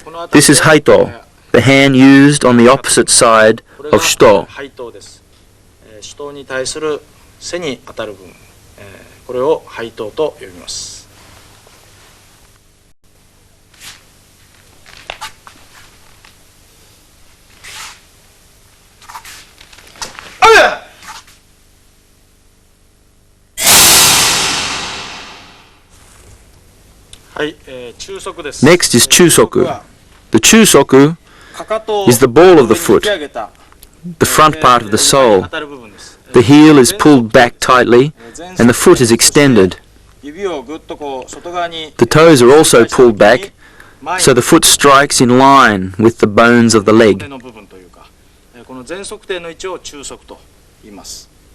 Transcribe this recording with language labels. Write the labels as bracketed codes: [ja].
[en] This is Haito, the hand used on the opposite side of Shito. [ja] 人に対する背に当たる部分、これを背頭と呼びます。はい、中足です。 [en] Next is Chusoku. The Chusoku is the ball of the foot, the front part of the sole. The heel is pulled back tightly and the foot is extended. The toes are also pulled back so the foot strikes in line with the bones of the leg. [ja] この前足底の位置を中足と言います。